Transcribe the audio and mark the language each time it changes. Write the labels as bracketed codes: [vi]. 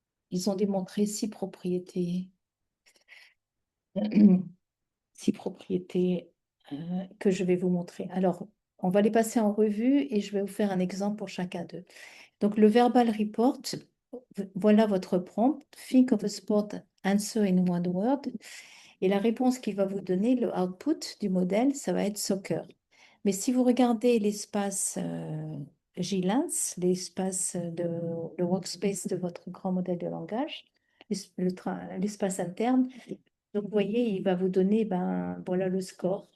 [fr] Ils ont démontré 6 propriétés. 6 propriétés que je vais vous montrer. Alors, on va les passer en revue et je vais vous faire un exemple pour chacun d'eux. Donc, le verbal report, voilà votre prompt. [en] Think of a sport, answer in one word. [fr] Et la réponse qu'il va vous donner, le output du modèle, ça va être soccer. Mais si vous regardez l'espace JLANS, l'espace le workspace de votre grand modèle de langage, l'espace interne, donc vous voyez, il va vous donner, ben, voilà le score.